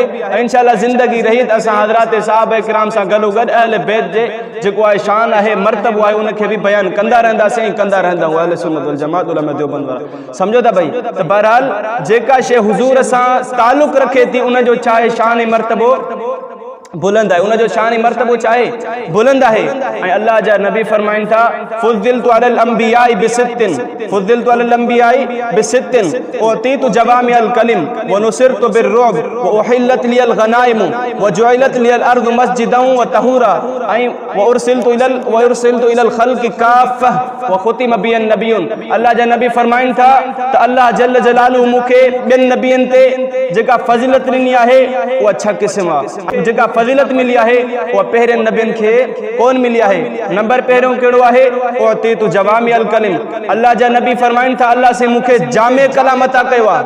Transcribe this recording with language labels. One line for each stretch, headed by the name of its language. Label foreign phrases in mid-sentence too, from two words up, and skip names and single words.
Sindhi: ऐं इंशाअल्लाह ज़िंदगी रही त असां हज़रत सहाबा इकराम सां गॾोगॾु अहले बैत जे जेको आहे शान आहे, मर्तबो आहे, उनखे बि बयानु कंदा रहंदासीं ऐं कंदा रहंदा आहियूं। अहले सुन्नत वल जमात उलमा देवबंद वारा, सम्झो था भई। त बहरहाल जेका शइ हुज़ूर सां ताल्लुक़ रखे थी, उनजो छा आहे, शान ऐं मर्तबो बुलंद आहे। उनजो शान ऐं मर्तबो छा आहे, बुलंद आहे। ऐं अल्लाह जा नबी फरमाइनि था,
Arabic: فضلت على الأنبياء بست، فضلت على الأنبياء بست، أوتيت جوامع الكلم ونصرت بالرعب وأحلت لي الغنائم وجعلت لي الأرض مسجدا وطهورا ۽ وأرسلت إلى الخلق كافة وختم بي النبيون.
Sindhi: अल्लाह जा नबी फरमाइनि था त
Arabic: الله جل جلاله
Sindhi: मूंखे ॿियनि नबियनि ते जेका फज़ीलत ॾिनी आहे उहा 6 क़िस्म आहे। जेका फज़ीलत मिली आहे उहा पहिरियनि नबियनि खे कोन मिली आहे। नंबर पहिरियों कहिड़ो आहे,
Arabic: أوتيت جوامع الكلم.
Sindhi: अल्लाह जा नबी फरमाइनि था, अल्लाह से मूंखे जामे कलाम अता कयो आहे।